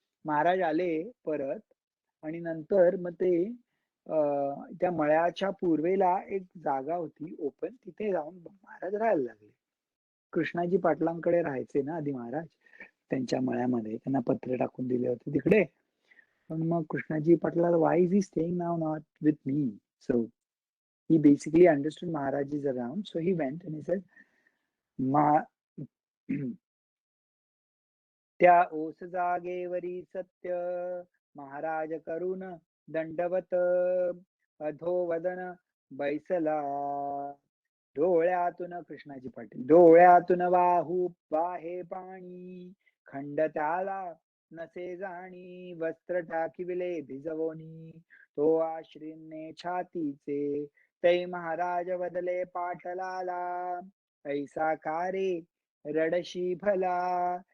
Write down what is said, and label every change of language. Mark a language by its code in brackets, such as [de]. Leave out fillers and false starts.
[mr] महाराज आले परत आणि नंतर मग ते त्या मळ्याच्या पूर्वेला एक जागा होती ओपन, तिथे जाऊन महाराज राहायला लागले. कृष्णाजी पाटलांकडे राहायचे ना आधी महाराज, त्यांच्या मळ्यामध्ये त्यांना पत्रे टाकून दिले होते तिकडे. पण मग कृष्णाजी पाटला, [en] Why is he staying now not with me? So he basically understood Maharaj is around, so he went and he said, [mr] त्या ओस जागेवरी सत्य महाराज करून दंडवत, अधोवदन बैसला. डोळ्यातून कृष्णाजी पाटील, डोळ्यातून वाहे पाणी, खंड त्याला नसे जाणी. वस्त्र टाकिविले भिजवोनी, तो आश्रिने छातीचे. तै महाराज बदले पाटलाला, ऐसा कारे रडशी भला.